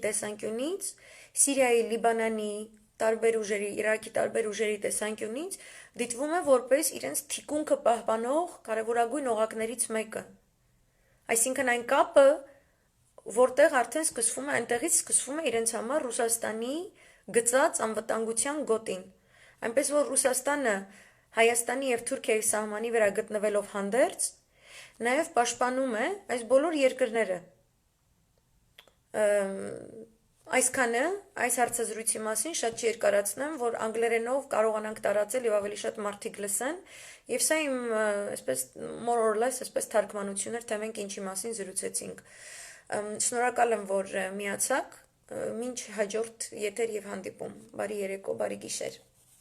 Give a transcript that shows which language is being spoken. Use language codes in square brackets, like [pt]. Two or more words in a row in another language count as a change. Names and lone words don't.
[hy] տեսանկյունից, Սիրիայի, Լիբանանի տարբեր ուժերի, Իրաքի տարբեր ուժերի տեսանկյունից դիտվում է որպես իրենց թիկունքը պահպանող կարևորագույն օղակներից մեկը։ Այսինքն այն կապը, որտեղ արդեն սկսվում է, այնտեղից սկսվում է իրենց համար Ռուսաստանի գծած անվտանգության գոտին։ Այնպես որ Ռուսաստանը Հայաստանի եւ Թուրքիայի սահմանի վրա գտնվելով հանդերձ, նաեւ պաշտպանում է այս բոլոր երկրները։ Այսքանը այս հարցազրույցի մասին շատ չերկարացնեմ, որ անգլերենով կարողանանք տարածել եւ ավելի շատ մարդիկ լսեն, եւ սա իմ այսպես [en] more or less [hy] այսպես թարգմանություն էր, թե մենք ինչի մասին զրուցեցինք։ Շնորհակալ եմ, որ միացաք, մինչ հաջորդ եթեր եւ հանդիպում։ Բարի երեկո, բարի գիշեր։